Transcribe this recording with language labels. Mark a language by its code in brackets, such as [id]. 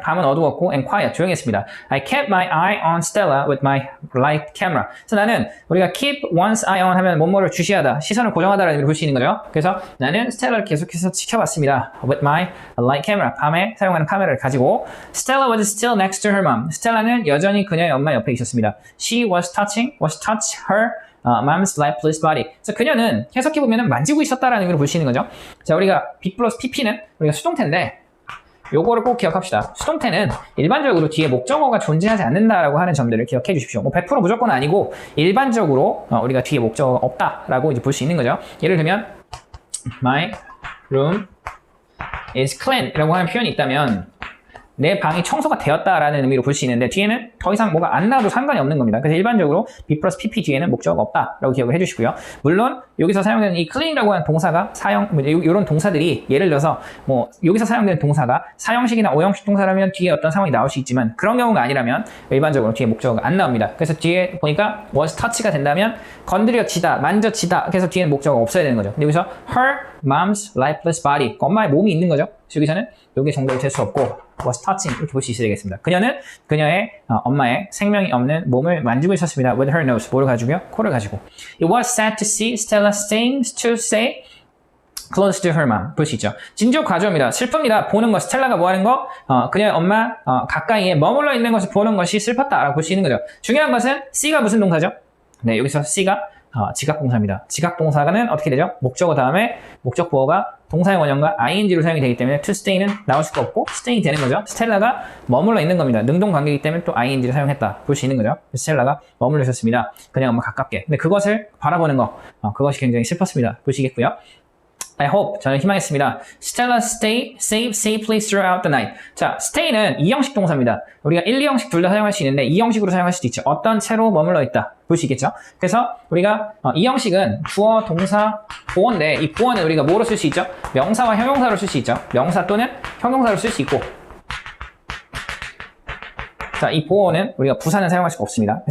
[ko] 밤은 어두웠고 [en] and quiet. [ko] 조용했습니다. [en] I kept my eye on Stella with my light camera. [ko] 그래서 나는 우리가 [en] keep one's eye on [ko] 하면 뭐뭐를 주시하다, 시선을 고정하다라는 의미로 볼 수 있는 거죠. 그래서 나는 스텔라를 계속해서 지켜봤습니다. [en] With my light camera. [ko] 밤에 사용하는 카메라를 가지고 [en] Stella was still next to her mom. [ko] 스텔라는 여전히 그녀의 엄마 옆에 있었습니다. [en] She was touch her mom's lifeless body. [ko] 그래서 그녀는 해석해보면 만지고 있었다라는 의미로 볼 수 있는 거죠. 자, 우리가 B 플러스 PP는 우리가 수동태인데 요거를 꼭 기억합시다. 수동태는 일반적으로 뒤에 목적어가 존재하지 않는다라고 하는 점들을 기억해 주십시오. 100% 무조건 아니고 일반적으로 우리가 뒤에 목적어가 없다라고 이제 볼 수 있는 거죠. 예를 들면 [en] My room is clean [ko] 이라고 하는 표현이 있다면 내 방이 청소가 되었다라는 의미로 볼 수 있는데 뒤에는 더 이상 뭐가 안 나와도 상관이 없는 겁니다. 그래서 일반적으로 B 플러스 PP 뒤에는 목적어가 없다라고 기억을 해주시고요. 물론 여기서 사용되는 이 clean이라고 하는 동사가 이런 동사들이 예를 들어서 여기서 사용되는 동사가 사형식이나 오형식 동사라면 뒤에 어떤 상황이 나올 수 있지만 그런 경우가 아니라면 일반적으로 뒤에 목적어가 안 나옵니다. 그래서 뒤에 보니까 was touch가 된다면 건드려지다, 만져지다. 그래서 뒤에는 목적어가 없어야 되는 거죠. 근데 여기서 her mom's lifeless body, 엄마의 몸이 있는 거죠. 그래서 여기서는 이게 정답이 될 수 없고 was touching 이렇게 볼 수 있어야 되겠습니다. 그녀는 그녀의 엄마의 생명이 없는 몸을 만지고 있었습니다. [en] with her nose, [ko] 뭐를 가지고요? 코를 가지고. [en] It was sad to see Stella staying to stay close to her mom. [ko] 볼 수 있죠. 진족 과조입니다. 슬픕니다. 보는 것. 스텔라가 뭐 하는 거? 그녀의 엄마 가까이에 머물러 있는 것을 보는 것이 슬펐다라고 볼 수 있는 거죠. 중요한 것은 C가 무슨 동사죠? 네, 여기서 C가 지각동사입니다. 지각동사는 어떻게 되죠? 목적어 다음에 목적 보어가 동사의 원형과 ing로 사용이 되기 때문에 to stay는 나올 수가 없고 stay이 되는 거죠. 스텔라가 머물러 있는 겁니다. 능동관계이기 때문에 또 ing를 사용했다 볼 수 있는 거죠. 스텔라가 머물러 있었습니다. 그냥 엄마 가깝게. 근데 그것을 바라보는 거, 그것이 굉장히 슬펐습니다. 보시겠고요. [en] I hope, [ko] 저는 희망했습니다. [en] Stella stay safe safely throughout the night. [ko] 자, stay는 2형식 동사입니다. 우리가 1, 2형식 둘 다 사용할 수 있는데 2형식으로 사용할 수도 있죠. 어떤 채로 머물러 있다. 볼 수 있겠죠? 그래서 우리가 2형식은 주어, 동사, 보어인데 이 보어는 우리가 뭐로 쓸 수 있죠? 명사와 형용사로 쓸 수 있죠. 명사 또는 형용사로 쓸 수 있고 자, 이 보어는 우리가 부사는 사용할 수가 없습니다.